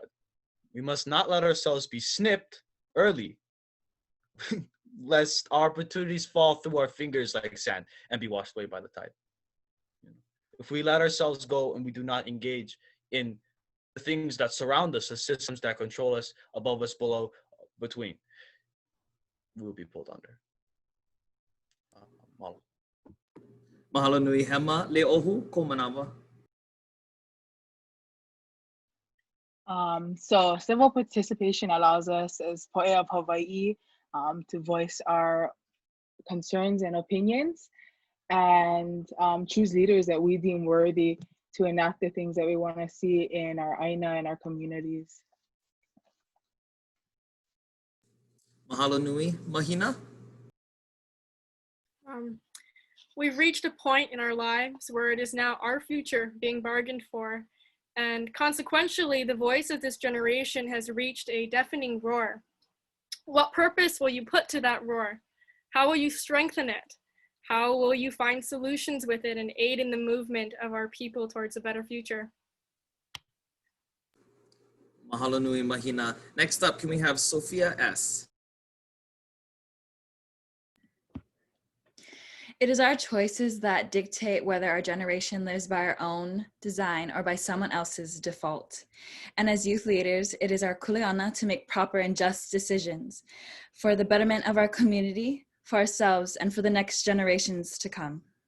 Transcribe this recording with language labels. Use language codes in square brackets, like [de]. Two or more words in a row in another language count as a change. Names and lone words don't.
[en] We must not let ourselves be snipped early, lest our opportunities fall through our fingers like sand and be washed away by the tide. If we let ourselves go and we do not engage in the things that surround us, the systems that control us, above us, below, between, we will be pulled under. Mahalo. [haw] Mahalo nui, Hema. Le'ohu, Komanava. [en] So civil participation allows us as Po'e of Hawaii to voice our concerns and opinions, and choose leaders that we deem worthy to enact the things that we want to see in our Aina and our communities. [haw] Mahalo nui, Mahina. [en] We've reached a point in our lives where it is now our future being bargained for, and consequentially, the voice of this generation has reached a deafening roar. What purpose will you put to that roar? How will you strengthen it? How will you find solutions with it and aid in the movement of our people towards a better future? [haw] Mahalo nui, Mahina. [en] Next up, can we have Sophia S.? It is our choices that dictate whether our generation lives by our own design or by someone else's default. And as youth leaders, it is our kuleana to make proper and just decisions for the betterment of our community, for ourselves, and for the next generations to come.